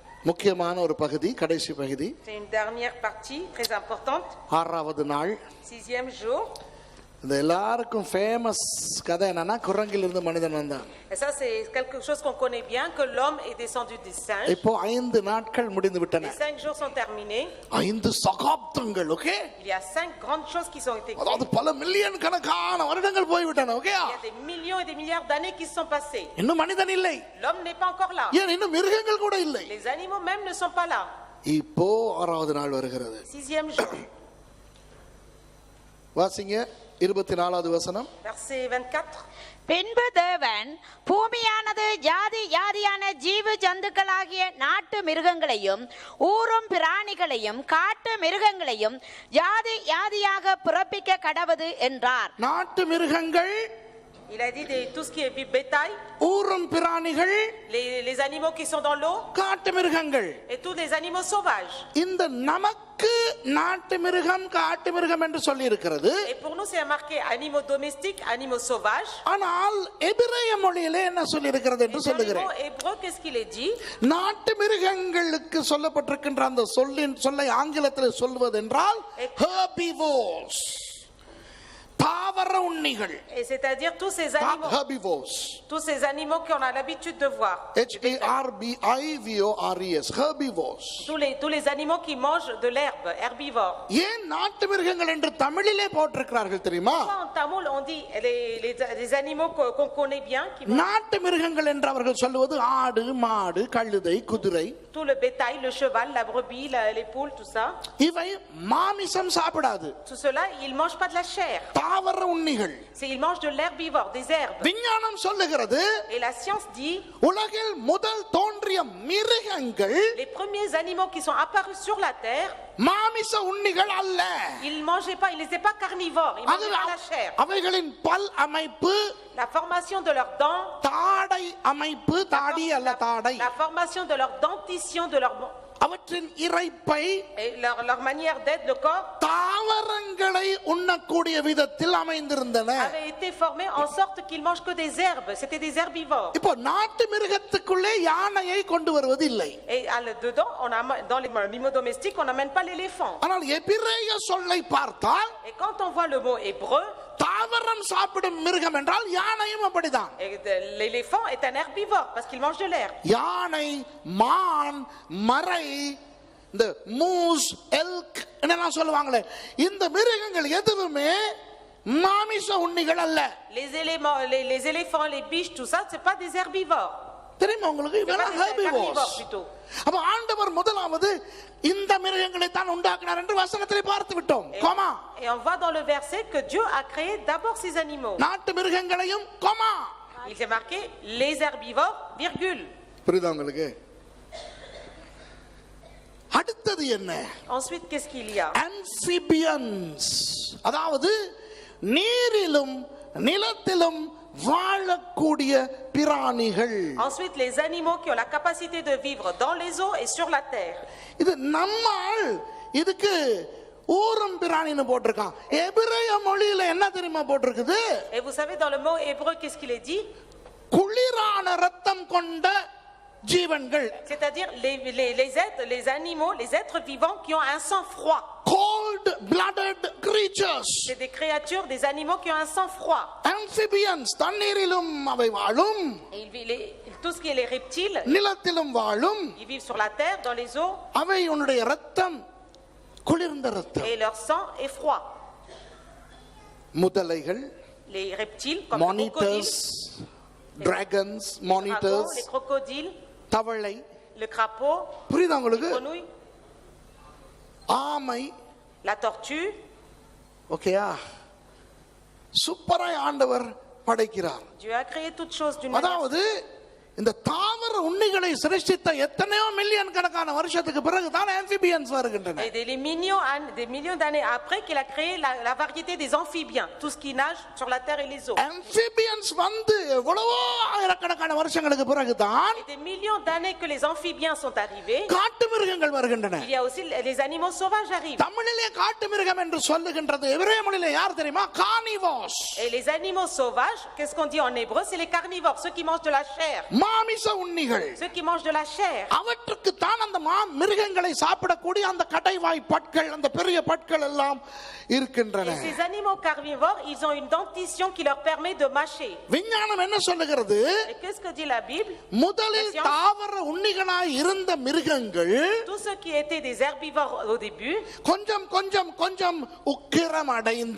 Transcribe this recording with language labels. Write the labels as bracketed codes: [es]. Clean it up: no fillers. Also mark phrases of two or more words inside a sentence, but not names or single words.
[ta] முக்கியமான ஒரு பகுதி, கடைசி பகுதி. [fr] C'est une dernière partie très importante. [ta] ஆறாவது நாள். [fr] 6e jour. [ta] இந்த எல்லாருக்கும் ஃபேமஸ் கதை என்னன்னா குரங்கிலிருந்து மனிதன் வந்தான். [fr] Et ça c'est quelque chose qu'on connaît bien, que l'homme est descendu des singes. [ta] இப்போ 5 நாட்கள் முடிந்து விட்டன. [fr] Les 5 jours sont terminés. [ta] 5 சகாப்தங்கள், ஓகே? [fr] Il y a 5 grandes choses qui sont été [ta] அதாவது பல மில்லியன் கணக்கான வருடங்கள் போய் விட்டன, ஓகே? [fr] Il y a des millions et des milliards d'années qui se sont passées. [ta] இன்னும் மனிதன் இல்லை. [fr] L'homme n'est pas encore là. [ta] ஏன் இன்னும் மிருகங்கள் கூட இல்லை. [fr] Les animaux même ne sont pas là. [ta] இப்போ ஆறாவது நாள் வருகிறது. [fr] 6e jour. [ta] வாசிங்க 24வது வசனம். [fr] Verset 24. [ta] பின்பு தேவன் பூமியானது ஜாதி ஜாதியான ஜீவ ஜந்துக்களாகிய நாட்டு மிருகங்களையும் ஊரும் பிராணிகளையும் காட்டு மிருகங்களையும் ஜாதி ஜாதியாக பிறப்பிக்க கடவது என்றார். நாட்டு மிருகங்கள், [fr] Il a dit tout ce qui est bétail, [ta] ஊரும் பிராணிகள், [fr] les animaux qui sont dans l'eau, [ta] காட்டு மிருகங்கள், [fr] et tous les animaux sauvages. [ta] இந்த நமக்கு நாட்டு மிருகம் காட்டு மிருகம் என்று சொல்லி இருக்கிறது. [fr] Et pour nous c'est marqué animaux domestiques, animaux sauvages. [ta] ஆனால் எபிரேய மொழியிலே என்ன சொல்லி இருக்கிறது என்று சொல்லுகிறேன். [fr] En hébreu qu'est-ce qu'il est dit? [ta] நாட்டு மிருகங்களுக்கு சொல்லப்பட்டிருக்கின்ற அந்த சொல்லை ஆங்கிலத்தில் சொல்வதென்றால் herbivores, தாவர உண்ணிகள். [fr] Et c'est-à-dire tous ces animaux, herbivores, tous ces animaux qu'on a l'habitude de voir. Herbivores, herbivores. Tous les animaux qui mangent de l'herbe, herbivores. [ta] ஏன் நாட்டு மிருகங்கள் என்று தமிழிலே போட்டிருக்கிறார்கள் தெரியுமா? [fr] En tamoul on dit les animaux qu'on connaît bien qui [ta] நாட்டு மிருகங்கள் என்று அவர்கள் சொல்லுவது ஆடு, மாடு, கழுதை, குதிரை. [fr] Tout le bétail, le cheval, la brebis, les poules, tout ça. [ta] இவை மாமிசம் சாப்பிடாது. [fr] Tout cela, ils mangent pas de la chair. [ta] தாவர உண்ணிகள். [fr] Ils mangent de l'herbivore, des herbes. [ta] விஞ்ஞானம் சொல்லுகிறது, [fr] Et la science dit, [ta] உலகில் முதல் தோன்றிய மிருகங்கள் [fr] les premiers animaux qui sont apparus sur la terre, [ta] மாமிச உண்ணிகள் அல்ல. [fr] ils mangeaient pas, ils n'étaient pas carnivores, ils mangeaient pas la chair. [ta] அவைகளின் பல் அமைப்பு, [fr] La formation de leurs dents, [ta] தாடை அமைப்பு, தாடி அல்ல தாடை, [fr] la formation de leur dentition, de leur [ta] அவற்றின் இரைப்பை, [fr] et leur manière d'être, le corps [ta] தாவரங்களை உண்ணக்கூடிய விதத்தில் அமைந்திருந்தன. [fr] avait été formé en sorte qu'ils mangent que des herbes. C'était des herbivores. [ta] இப்போ நாட்டு மிருகத்துக்குள்ளே யானையை கொண்டு வருவது இல்லை. [fr] Et dedans, dans les animaux domestiques, on n'amène pas l'éléphant. [ta] ஆனால் எபிரேய சொல்லை பார்த்தால், [fr] Et quand on voit le mot hébreu, [ta] தாவரம் சாப்பிடும் மிருகம் என்றால் யானையும் அப்படிதான். [fr] l'éléphant est un herbivore parce qu'il mange de l'herbe. [ta] யானை, மான், மரை, இந்த [en] moose, elk [ta] என்னெல்லாம் சொல்லுவாங்களே, இந்த மிருகங்கள் எதுவுமே மாமிச உண்ணிகள் அல்ல. [fr] Les éléphants, les biches, tout ça, c'est pas des herbivores. [ta] தெரியுமா உங்களுக்கு? இவெல்லாம் herbivores. அப்ப ஆண்டவர் முதலாவது இந்த மிருகங்களை தான் உண்டாக்கினார் என்று வசனத்திலே பார்த்து விட்டோம். கோமா. [fr] Et on voit dans le verset que Dieu a créé d'abord ces animaux. [ta] நாட்டு மிருகங்களையும் கோமா. [fr] Il s'est marqué les herbivores, virgule. [ta] புரியுதா உங்களுக்கு? அடுத்தது என்ன? [fr] Ensuite, qu'est-ce qu'il y a? [ta] Amphibians, அதாவது நீரிலும் நிலத்திலும் வாழக்கூடிய பிராணிகள். [fr] Ensuite, les animaux qui ont la capacité de vivre dans les eaux et sur la terre. [ta] இது நம்மால் இதுக்கு ஊரும் பிராணின்னு போட்டிருக்கான். எபிரேய மொழியில என்ன தெரியுமா போட்டிருக்குது? [fr] Et vous savez, dans le mot hébreu, qu'est-ce qu'il est dit? [ta] குளிரான ரத்தம் கொண்ட ஜீவன்கள். [fr] C'est-à-dire les animaux, les êtres vivants qui ont un sang froid. [en] Cold-blooded creatures. [fr] C'est des créatures, des animaux qui ont un sang froid. [ta] Amphibians, தண்ணீரிலும் அவை வாழும். [fr] Tout ce qui est les reptiles, [ta] நிலத்திலும் வாழும். [fr] ils vivent sur la terre, dans les eaux. [ta] அவையுடைய ரத்தம் குளிர்ந்த ரத்தம். [fr] Et leur sang est froid. [ta] முதலைகள், [fr] Les reptiles, comme [en] monitors, dragons, monitors, [fr] les crocodiles, [ta] தவளை, [fr] le crapaud, [ta] புரியுதா உங்களுக்கு? [fr] les grenouilles, [ta] ஆமை, [fr] la tortue. [ta] ஓகேயா? சூப்பராய் ஆண்டவர் படைக்கிறார். [fr] Dieu a créé toutes choses d'une manière. [ta] அதாவது இந்த தாவர உண்ணிகளை சிருஷ்டித்த எத்தனையோ மில்லியன் கணக்கான வருஷத்துக்கு பிறகு தான் ஆம்பிபியன்ஸ் வருகின்றன. [fr] Et des millions d'années après qu'il a créé la variété des amphibiens, tout ce qui nage sur la terre et les eaux. [ta] ஆம்பிபியன்ஸ் வந்து எவ்வளவோ ஆயிரக்கணக்கான வருஷங்களுக்கு பிறகு தான் [fr] Et des millions d'années que les amphibiens sont arrivés, [ta] காட்டு மிருகங்கள் வருகின்றன. [fr] il y a aussi les animaux sauvages arrivent. [ta] தமிழிலே காட்டு மிருகம் என்று சொல்லுகின்றது எபிரேய மொழியிலே யார் தெரியுமா? கார்னிவோர்ஸ். [fr] Et les animaux sauvages, qu'est-ce qu'on dit en hébreu? C'est les carnivores, ceux qui mangent de la chair. [ta] மாமிச உண்ணிகள். [fr] Ceux qui mangent de la chair. [ta] அவற்றுக்கு தான் அந்த மிருகங்களை சாப்பிடக்கூடிய அந்த கடைவாய் பற்கள், அந்த பெரிய பற்கள் எல்லாம் இருக்கின்றன. [fr] Et ces animaux carnivores, ils ont une dentition qui leur permet de mâcher. [ta] விஞ்ஞானம் என்ன சொல்லுகிறது? [fr] Et qu'est-ce que dit la Bible? [ta] முதலில் தாவர உண்ணிகளாய் இருந்த மிருகங்கள் [fr] Tous ceux qui étaient des herbivores au début, [ta] கொஞ்சம் கொஞ்சம் கொஞ்சம் உக்கிரம் அடைந்து